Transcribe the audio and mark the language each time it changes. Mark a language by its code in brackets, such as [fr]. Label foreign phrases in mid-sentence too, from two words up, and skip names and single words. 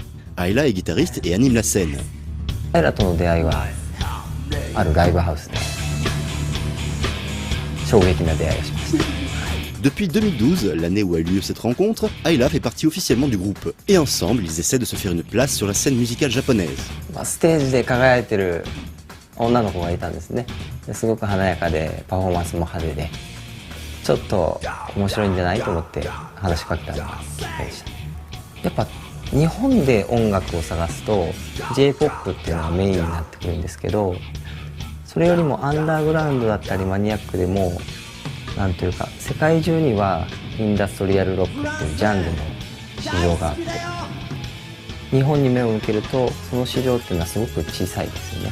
[fr] Ayla est guitariste et anime la scène. Depuis 2012, l'année où a eu lieu cette rencontre, Ayla fait partie officiellement du groupe. Et ensemble, ils essaient de se faire une place sur la scène musicale japonaise. [ja] ステージで輝いてる女の子がいたんですね。すごく華やかでパフォーマンスも派手で、ちょっと面白いんじゃないと思って話しかけたのがきっかけでした。やっぱ日本で音楽を探すと J-POP っていうのがメインになってくるんですけど、それよりもアンダーグラウンドだったりマニアックでもなんというか世界中にはインダストリアルロックっていうジャンルの市場があって、日本に目を向けるとその市場っていうのはすごく小さいですよね。